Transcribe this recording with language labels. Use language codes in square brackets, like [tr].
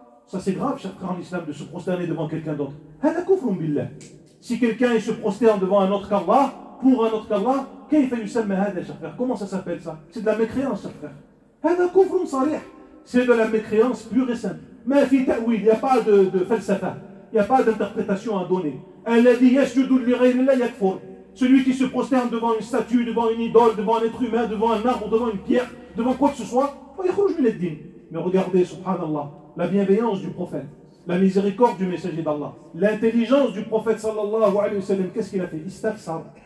[fr] Ça, c'est grave, cher frère en islam, de se prosterner devant quelqu'un d'autre. [ar] Hala kufrun billah. [fr] Si quelqu'un il se prosterne devant un autre qu'Allah, pour un autre qu'Allah, [ar] كيف يسمى هذا يا شيخ؟ [fr] Comment ça s'appelle ça? C'est de la mécréance, cher frère. [ar] هذا كفر صريح. [fr] C'est de la mécréance pure et simple. Mais [ar] في تأويل, [fr] il n'y a pas de falsafa. Il n'y a pas d'interprétation à donner. [ar] الذي يسجد لغير الله يكفر. [fr] Celui qui se prosterne devant une statue, devant une idole, devant un être humain, devant un arbre, devant une pierre, devant quoi que ce soit, [ar] يخرج من الدين. [fr] Mais regardez, subhanallah, la bienveillance du prophète, la miséricorde du messager d'Allah, l'intelligence du prophète sallallahu alayhi wa sallam, qu'est-ce qu'il a fait? Istafsar.